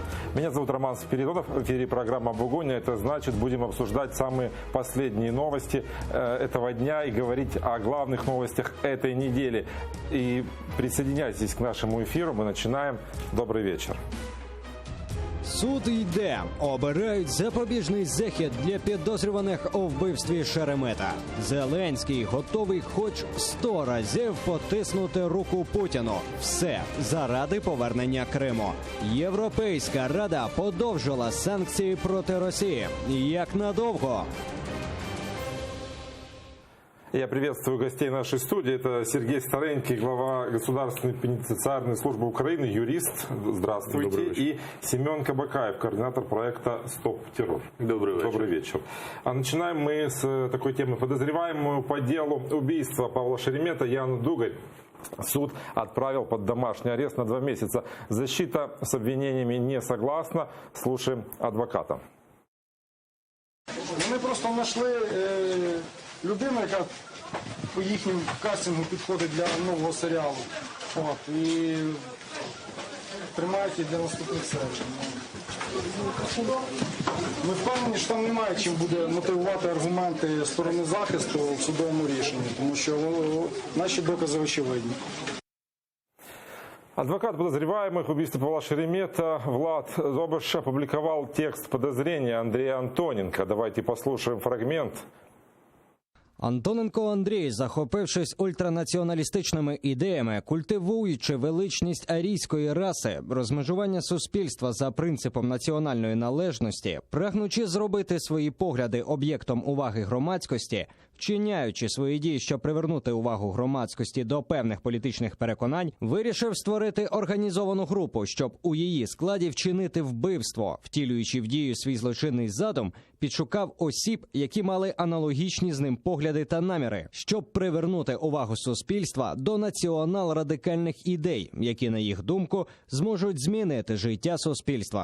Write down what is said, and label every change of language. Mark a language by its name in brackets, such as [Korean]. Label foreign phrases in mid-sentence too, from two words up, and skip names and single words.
[Russian] Меня зовут Роман Спиридонов, в эфире программа «Бугуня». Это значит, будем обсуждать самые последние новости этого дня и говорить о главных новостях этой недели. И присоединяйтесь к нашему эфиру, мы начинаем. Добрый вечер. [Ukrainian] Суд йде. Обирають запобіжний захід для підозрюваних у вбивстві Шеремета. Зеленський готовий хоч 100 разів потиснути руку Путіну. Все заради повернення Криму. Європейська Рада подовжила санкції проти Росії. Як надовго? [Russian] Я приветствую гостей нашей студии. Это Сергей Старенький, глава Государственной пенитенциарной службы Украины, юрист. Здравствуйте. И Семен Кабакаев, координатор проекта «Стоп террор». Добрый вечер. Добрый вечер. А начинаем мы с такой темы. Подозреваемую по делу убийства Павла Шеремета Яну Дугарь суд отправил под домашний арест на 2 месяца. Защита с обвинениями не согласна. Слушаем адвоката. [Ukrainian] Вони просто знайшли людину, яка по їхньому кастингу підходить для нового серіалу. І тримають її для наступних серій. Ми впевнені, що там немає чим буде мотивувати аргументи сторони захисту в судовому рішенні, тому що наші докази очевидні. [Russian] Адвокат подозреваемых в убийстве Павла Шеремета Влад Зобыш опубликовал текст подозрения Андрея Антоненко. Давайте послушаем фрагмент. [Ukrainian] Антоненко Андрій, захопившись ультранаціоналістичними ідеями, культивуючи величність арійської раси, розмежування суспільства за принципом національної належності, прагнучи зробити свої погляди об'єктом уваги громадськості, вчиняючи свої дії, щоб привернути увагу громадськості до певних політичних переконань, вирішив створити організовану групу, щоб у її складі вчинити вбивство, втілюючи в дію свій злочинний задум, підшукав осіб, які мали аналогічні з ним погляди та наміри, щоб привернути увагу суспільства до націонал-радикальних ідей, які, на їх думку, зможуть змінити життя суспільства.